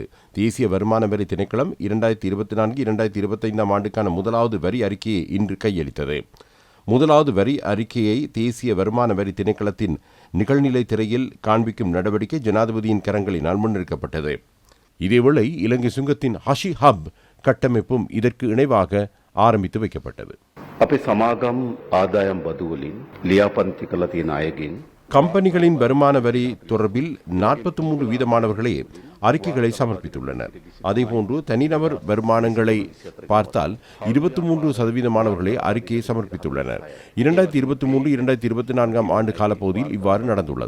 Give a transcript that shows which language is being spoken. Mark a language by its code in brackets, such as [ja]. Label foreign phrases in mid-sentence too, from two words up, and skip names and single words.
[ta] தேசிய வருமான வரி திணைக்களம் 2024-2025 ஆண்டுக்கான முதலாவது வரி அறிக்கையை இன்று கையளித்தது. முதலாவது வரி அறிக்கையை தேசிய வருமான வரி திணைக்களத்தின் நிகழ்நிலை திரையில் காண்பிக்கும் நடவடிக்கை ஜனாதிபதியின் கரங்களினால் முன்னெடுக்கப்பட்டது. இதேவேளை இலங்கை சுங்கத்தின் ஹஷி ஹப் கட்டமைப்பும் இதற்கு இணைவாக ஆரம்பித்து வைக்கப்பட்டது. [si] අපේ සමාගම් ආදායම් බදු වලින් ලියාපදිංචි කළ තියෙන අයගෙන් [ta] கம்பெனிகளின் வருமான வரி தொடர்பில் 43 வீதமானவர்களே அறிக்கைகளை சமர்ப்பித்துள்ளனர். அதேபோன்று தனிநபர் வருமானங்களை பார்த்தால் 23% அறிக்கையை சமர்ப்பித்துள்ளனர். 2023-2024 ஆண்டு காலப்பகுதியில் இவ்வாறு நடந்துள்ளது.